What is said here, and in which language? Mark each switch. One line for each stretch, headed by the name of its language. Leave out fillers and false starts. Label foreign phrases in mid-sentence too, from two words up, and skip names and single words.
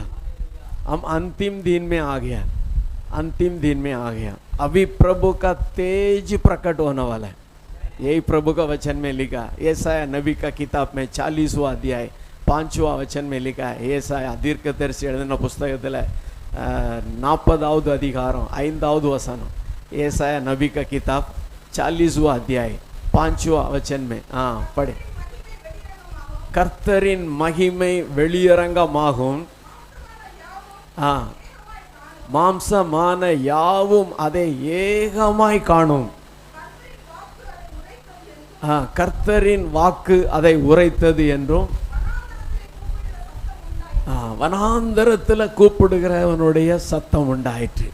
Hindi: हम अंतिम दिन में आ गया, अंतिम दिन में आ गया। अभी प्रभु का तेज प्रकट होने वाला है, यही प्रभु का वचन में लिखा। यशायाह नबी का किताब में 40वां अध्याय 5वां वचन में लिखा है।
Tamil: यशायाह दीर्घदर्शी எழுதின புத்தகத்தில் 40வது அதிகாரம் 5வது வசனம்।
Hindi: यशायाह नबी का किताब 40वां अध्याय 5वां वचन में, हाँ पढ़े।
Tamil: கர்த்தரின் மகிமை வெளியரங்கமாகும், மாம்சமான யாவும் அதை ஏகமாய் காணும். கர்த்தரின் வாக்கு அதை உரைத்தது என்றும், வனாந்தரத்தில் கூப்பிடுகிறவனுடைய சத்தம் உண்டாயிற்று.